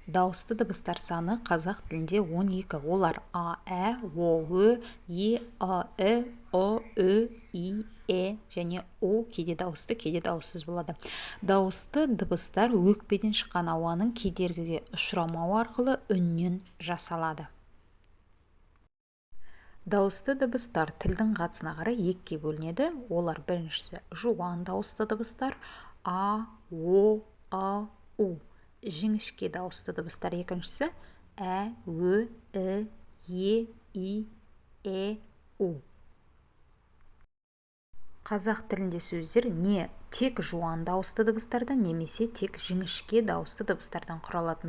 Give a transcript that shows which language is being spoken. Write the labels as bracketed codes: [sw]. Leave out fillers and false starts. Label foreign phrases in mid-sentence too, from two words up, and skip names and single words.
[kk] Дауысты дыбыстар саны қазақ тілінде 12. Олар а, ә, о, ө, е, а, о, ү, и, және о кейде дауысты, кейде дауыссыз болады. Дауысты дыбыстар өкпеден шыққан ауаның кедергіге ұшырамауы арқылы үннен жасалады. Дауысты дыбыстар тілдің қатысына қарай екіге бөлінеді. Олар біріншісі жуан дауысты дыбыстар а, о, а, у. Жіңішке дауысты дыбыстар екіншісі ә, ө, е, и, у. Қазақ тілінде сөздер не тек жуан дауысты дыбыстардан немесе тек жіңішке дауысты дыбыстардан құралады.